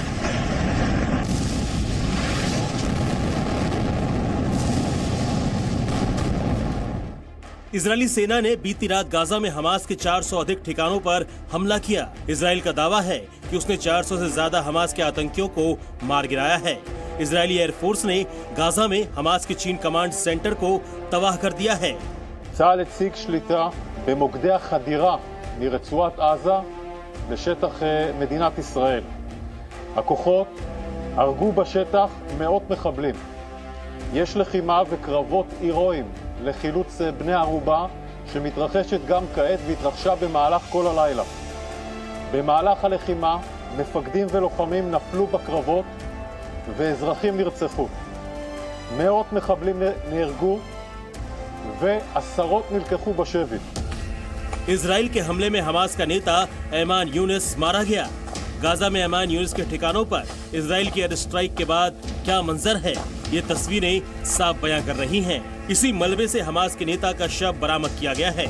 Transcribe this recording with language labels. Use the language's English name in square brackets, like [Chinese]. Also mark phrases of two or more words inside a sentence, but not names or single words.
[Hindi] इजरायली सेना ने बीती रात गाजा में हमास के 400 अधिक ठिकानों पर हमला किया। इजराइल का दावा है कि उसने 400 से ज्यादा हमास के आतंकियों को मार गिराया है। इजरायली एयरफोर्स ने गाजा में हमास के चीन [English] command center [Hindi] को तबाह कर दिया है। [Hebrew] צה"ל הציג שליטה במוקדי החדירה מרצועת עזה לשטח מדינת ישראל. הכוחות הרגו בשטח מאות מחבלים. יש לחימה וקרבות הירואיים לחילוץ בני ערובה שמתרחשת גם כעת והתרחשה במהלך כל הלילה. במהלך הלחימה מפקדים ולוחמים נפלו בקרבות ואזרחים נרצחו. מאות מחבלים נהרגו ועשרות נלקחו בשבי. [Hindi] इजराइल के हमले में हमास का नेता ऐमान यूनिस मारा गया। गाजा में ऐमान यूनिस के ठिकानों पर इजराइल की [English] air strike [Hindi] के बाद क्या मंजर है, ये तस्वीरें साफ बयां कर रही हैं। इसी मलबे से हमास के नेता का शव बरामद किया गया है।